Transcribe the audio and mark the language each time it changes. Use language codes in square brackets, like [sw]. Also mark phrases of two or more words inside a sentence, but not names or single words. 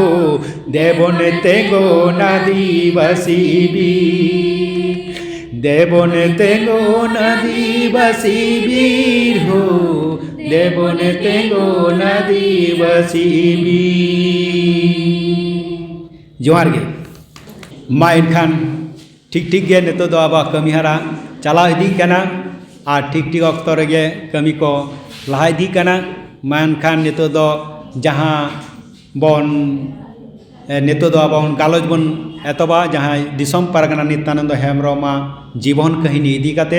[sat] devon tegon adivasi bir devon tegon adivasi bir ho devon tegon adivasi bir जोहार गे मा एनखान ठीक ठीक गे नितो दो आबा कमी हरा चला इदी कना और ठीक ठीक अक्त रेगे कमी को लहा इदी कना मा एनखान नितो दो जहाँ बन नितो दो आबा गालोज बन एतबा जहाँ दिसम पारगना नित्यानंद हेम्ब्रमा जीवन कहिनी इदी काते